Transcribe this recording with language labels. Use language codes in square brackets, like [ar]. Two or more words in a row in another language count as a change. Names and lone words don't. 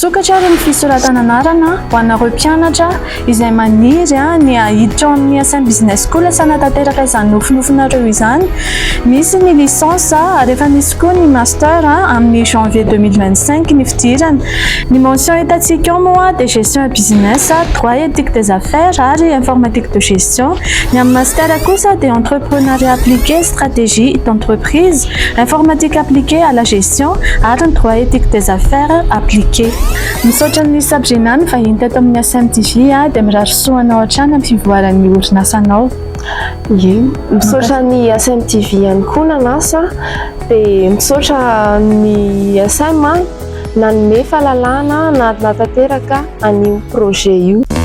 [mg] sokatra ary ny fisoratana anarana ho anareo mpianatra izay maniry ny ahiditra ao amin'ny SM Business School sanatanteraka izany nofinofinareo izany. Misy ny licence ary efa misy koa ny master amin'ny janvier 2025 ny fidirana. Ny mention hitantsika ao moa [fr] de gestion et business, droit éthique des affaires [mg] ary [fr] informatique de gestion. [mg] Ny amin'ny master kosa [fr] de entrepreneuriat appliqué, stratégie d'entreprise, informatique appliquée à la gestion [mg] ary ny [fr] droit éthique des affaires appliqué. [mg] Misaotra ny sabjenany vahiny teto amin'ny SMTV dia mirarosoanao hatrany amin'ny fivoaran'ny orinasanao. Misaotra ny SMTV ihany koa nanasa dia misaotra ny SM nanome fahalalana na natanteraka an'io projet io.